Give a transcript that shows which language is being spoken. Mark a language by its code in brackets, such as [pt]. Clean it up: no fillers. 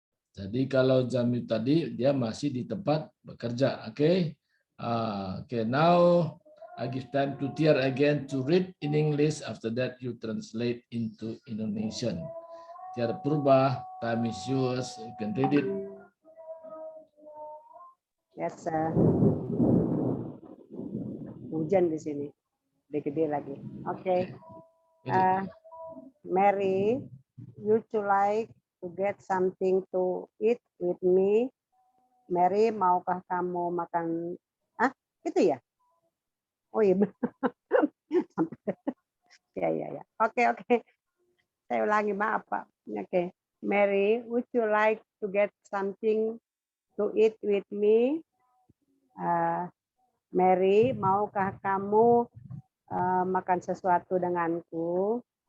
[id] Jadi kalau jam itu tadi dia masih di tempat bekerja. Oke. [en] Okay, now I give time to Tiar again to read in English. After that you translate into Indonesian. Tiar Purba, time is yours. You can read it. [id] Yes, hujan di sini. Gede lagi. Oke. [en] Mary, would you like to get something to eat with me? [id] Mary, maukah kamu makan? Itu ya? Oh iya. Ya. Oke. Saya ulangi, maaf Pak. Oke. [en] Mary, would you like to get something to eat with me? [id] Mary, maukah kamu makan sesuatu denganku?